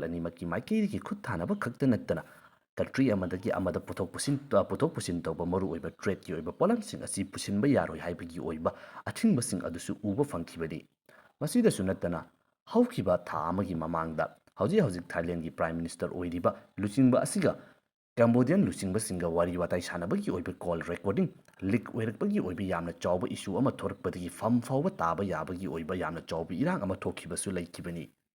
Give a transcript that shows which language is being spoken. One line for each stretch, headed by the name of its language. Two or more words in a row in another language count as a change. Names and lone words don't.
Manipuri: animaki maikeidigi khut thanaba khakta nattana country amadagi amada puthok pusin tawba maru oiba trade ki oiba polamsing asi pusinba yaroi haibagi oiba athingbasing adusu uba fangkhibadi masida sunattana hawkhiba tha amagi mamangda hawjik Thailand gi
English: Prime Minister
Manipuri: oiriba luchingba asiga Cambodian luchingba singa wari watai sanabagi oiba
English: call recording leak
Manipuri: oirakpagi oiba yamna chawba issue ama thorakpadagi fam fawba taba yabagi oiba yamna chawba irang ama thokhibasu leikibani